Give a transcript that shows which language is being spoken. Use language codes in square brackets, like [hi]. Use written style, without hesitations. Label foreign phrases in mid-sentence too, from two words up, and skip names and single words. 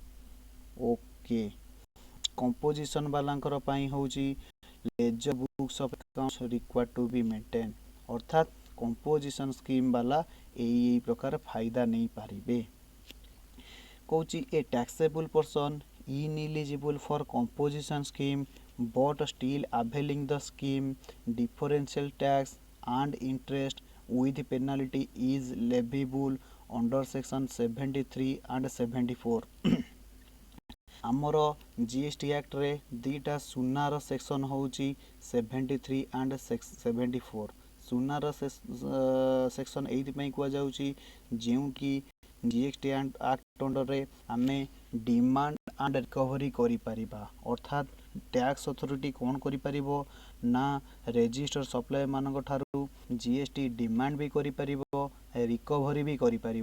[or] ଓକେ, କମ୍ପୋଜିସନ୍ ବାଲାଙ୍କର ପାଇଁ ହେଉଛି [en] ledger books of accounts required to be maintain, [or] ଅର୍ଥାତ୍ [en] composition scheme [or] ବାଲା ଏଇ ପ୍ରକାର ଫାଇଦା ନେଇପାରିବେ। [en] କହୁଛି a taxable person ineligible for composition scheme but still availing the scheme differential tax and interest with penalty is leviable under section 73 and 74। [or] ଆମର GST ଆକ୍ଟରେ ଦୁଇଟା ସୁନାର ସେକ୍ସନ ହେଉଛି 73 and 74। ସୁନାର ସେକ୍ସନ ଏଇଥିପାଇଁ କୁହାଯାଉଛି ଯେଉଁଠି GST ଆକ୍ଟ ଅଣ୍ଡରରେ ଆମେ [en] demand and recovery [or] କରିପାରିବା, ଅର୍ଥାତ୍ [en] tax authority [or] କ'ଣ କରିପାରିବ ନା [en] register supplier [or] ମାନଙ୍କ ଠାରୁ GST ଡିମାଣ୍ଡ ବି କରିପାରିବ, ରିକଭରି ବି କରିପାରିବ।